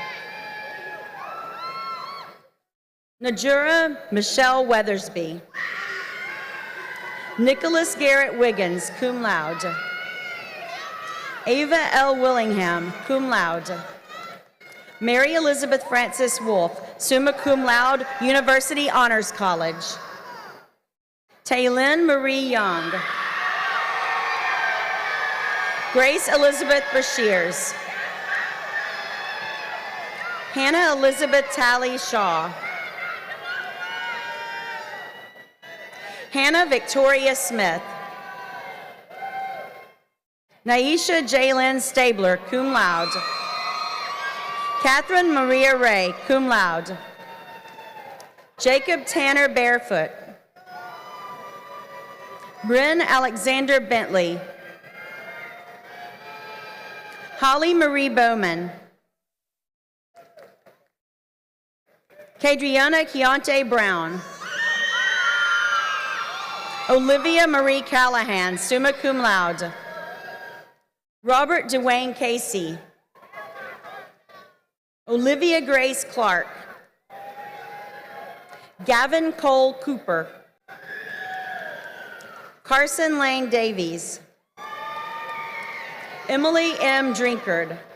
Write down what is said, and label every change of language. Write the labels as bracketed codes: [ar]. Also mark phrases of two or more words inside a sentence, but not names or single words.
[en] Najura Michelle Weathersby. Nicholas Garrett Wiggins, [la] cum laude. [en] Ava L. Willingham, [la] cum laude. [en] Mary Elizabeth Francis Wolf, [la] summa cum laude, [en] University Honors College. Taylin Marie Young. Grace Elizabeth Bashirs. Hannah Elizabeth Talley Shaw. Hannah Victoria Smith. Naisha Jalen Stabler, [la] cum laude. [en] Catherine Maria Ray, [la] cum laude. [en] Jacob Tanner Barefoot. Bryn Alexander Bentley. Holly Marie Bowman. Kadriana Keontae Brown. Olivia Marie Callahan, [la] summa cum laude. [en] Robert Dwayne Casey. Olivia Grace Clark. Gavin Cole Cooper. Carson Lane Davies. Emily M. Drinkard.